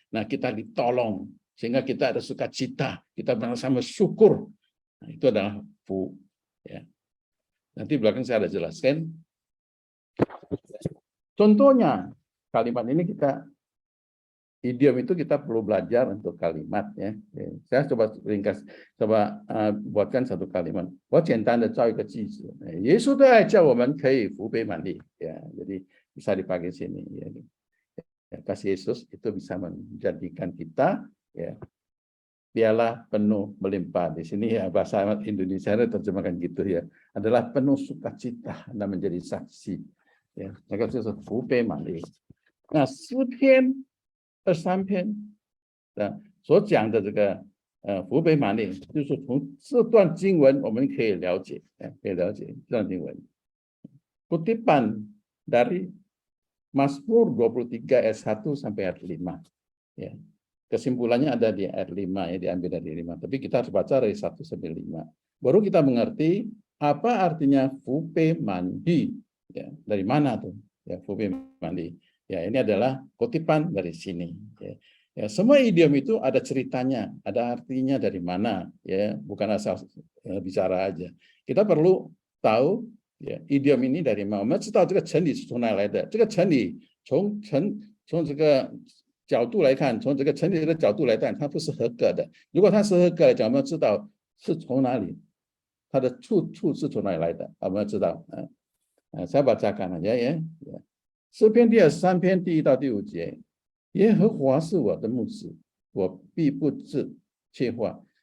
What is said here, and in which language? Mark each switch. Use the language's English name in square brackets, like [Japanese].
[Indonesian] Nah, kita ditolong sehingga kita ada sukacita, kita bersama syukur. Nah, itu adalah fu. Ya. Nanti belakang saya ada jelaskan. Contohnya kalimat ini kita idiom itu kita perlu belajar untuk kalimat ya. Saya coba ringkas, coba buatkan satu kalimat. [Chinese] 我简单的造一个句子，耶稣的爱叫我们可以福杯满溢 ya. [Indonesian] Jadi bisa dipakai sini ya. Kasih Yesus itu bisa menjadikan kita ya piala penuh melimpah. Di sini ya bahasa Indonesia terjemahkan gitu ya. Adalah penuh sukacita dan menjadi saksi. [Chinese] Ya, 那个就是福杯满溢。那诗篇23篇所讲的这个福杯满溢，就是从这段经文我们可以了解，这段经文。 [Indonesian] Kutipan dari Mazmur 23 ayat 1 sampai ayat 5. Ya. Kesimpulannya ada di ayat 5 ya, diambil dari 5. Tapi kita harus baca dari 1 sampai 5. Baru kita mengerti apa artinya fupe mandi. Ya, dari mana tuh? Ya, fupe mandi. Ya, ini adalah kutipan dari sini. Ya. Ya, semua idiom itu ada ceritanya, ada artinya dari mana, ya, bukan asal bicara aja. Kita perlu tahu ya, idiom ini dari mana. [Chinese] 我们知道这个成语是从哪来的？这个成语从这个角度来看，从这个成语的角度来看，它不是合格的。如果它是合格的，我们要知道是从哪里，它的处是从哪里来的，我们要知道。 [Indonesian] saya bacakan aja ya. [Chinese] 诗篇第23篇第1到第5节，耶和华是我的牧者，我必不致缺乏。